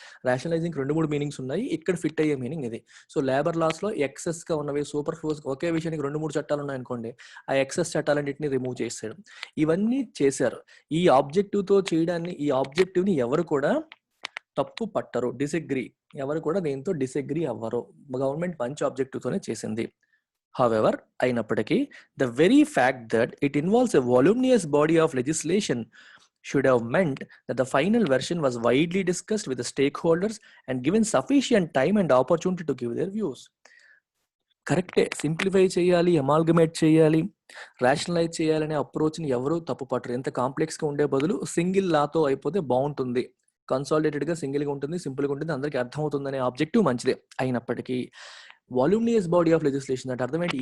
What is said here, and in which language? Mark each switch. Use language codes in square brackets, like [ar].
[te] Rationalising 2-3 meanings ఉన్నాయి, ఇక్కడ fit అయ్యే మీనింగ్ ఇది. సో లేబర్ లాస్ లో ఎక్సెస్ గా ఉన్నవి, సూపర్ ఫ్లూస్, ఒకే విషయానికి 2-3 చట్టాలు ఉన్నాయనుకోండి, ఆ ఎక్సెస్ చట్టాలన్నింటినీ రిమూవ్ చేసేయడం, ఇవన్నీ చేశారు. ఈ ఆబ్జెక్టివ్ తో చేయడాన్ని, ఈ ఆబ్జెక్టివ్ ని ఎవరు కూడా తప్పు పట్టరు, డిసగ్రీ, ఎవరు కూడా దీంతో డిసగ్రీ అవ్వరు. గవర్నమెంట్ మంచి ఆబ్జెక్టివ్తోనే చేసింది. [en] However, అయినప్పటికీ the very fact that it involves a voluminous body of legislation should have meant that the final version was widely discussed with the stakeholders and given sufficient time and opportunity to give their views. [te] కరెక్టే, simplify చేయాలి, అమాల్గమేట్ చేయాలి, rationalise చేయాలనే అప్రోచ్ని ఎవరు తప్పుపట్టరు. ఎంత కాంప్లెక్స్గా ఉండే బదులు single లాతో అయిపోతే బాగుంటుంది, కన్సాలిడేటెడ్గా సింగిల్గా ఉంటుంది, సింపుల్గా ఉంటుంది, అందరికీ అర్థమవుతుందనే ఆబ్జెక్టివ్ మంచిదే. అయినప్పటికీ [en] voluminous body of legislation [te] అంటే అర్థం ఏంటి?